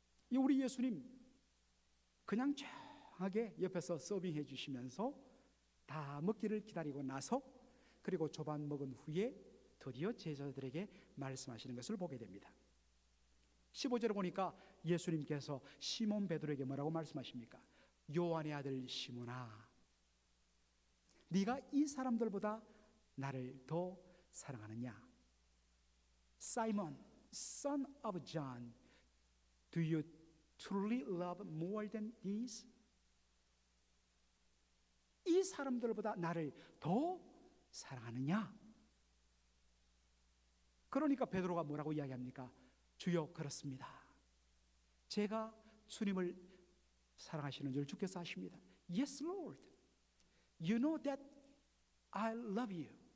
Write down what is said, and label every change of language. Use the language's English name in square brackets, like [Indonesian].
[Korean] 이 우리 예수님 그냥 조용하게 옆에서 서빙해 주시면서 다 먹기를 기다리고 나서, 그리고 조반 먹은 후에 드디어 제자들에게 말씀하시는 것을 보게 됩니다. 15절에 보니까 예수님께서 시몬 베드로에게 뭐라고 말씀하십니까? 요한의 아들 시몬아, 네가 이 사람들보다 나를 더 사랑하느냐? [English] Simon, son of John, do you truly love more than these? [Korean] 이 사람들보다 나를 더 사랑하느냐? 그러니까 베드로가 뭐라고 이야기합니까? 주여, 그렇습니다. 제가 주님을 사랑하시는 줄 주께서 아십니다. [English] Yes, Lord. You know that I love you.